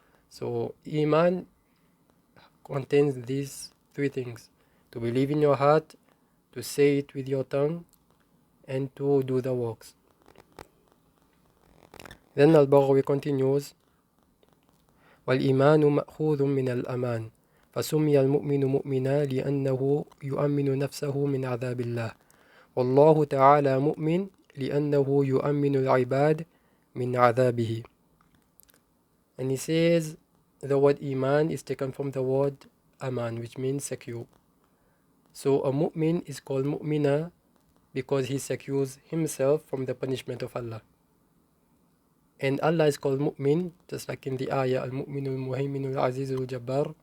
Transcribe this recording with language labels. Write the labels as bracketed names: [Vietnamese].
[English] So Iman contains these three things: to believe in your heart, to say it with your tongue, and to do the works. Then Al-Baghawi continues, [Arabic] وَالْإِيمَانُ مَأْخُوذٌ مِنَ الْأَمَانِ فسمي المؤمن مؤمنا لأنه يؤمن نفسه من عذاب الله والله تعالى مؤمن لأنه يؤمن العباد من عذابه. [English] And he says the word Iman is taken from the word Aman, which means secure. So a mu'min is called mu'mina because he secures himself from the punishment of Allah. And Allah is called mu'min, just like in the ayah, al-mu'minu al-muhayminu al-azizu al-jabbar.